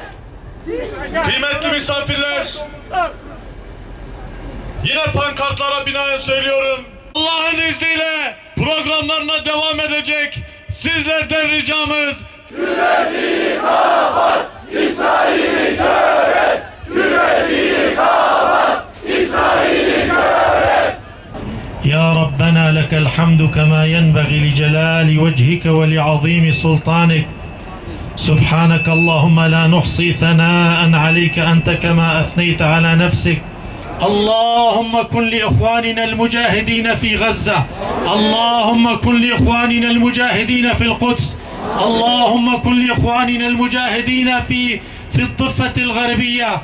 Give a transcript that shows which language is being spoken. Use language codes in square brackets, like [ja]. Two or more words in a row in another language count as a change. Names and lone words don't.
[tr] Kıymetli misafirler, yine pankartlara binaen söylüyorum. Allah'ın izniyle programlarına devam edecek. Sizlerden ricamız Küreciyi kapat, İsrail'i kör et. Küreciyi kapat, İsrail'i kör et. [ar] يا ربنا لك الحمد كما ينبغي لجلال وجهك ولعظيم سلطانك سبحانك اللهم لا نحصي ثناء عليك أنت كما أثنيت على نفسك اللهم كن لإخواننا المجاهدين في غزة اللهم كن لإخواننا المجاهدين في القدس اللهم كن لإخواننا المجاهدين في في الضفة الغربية.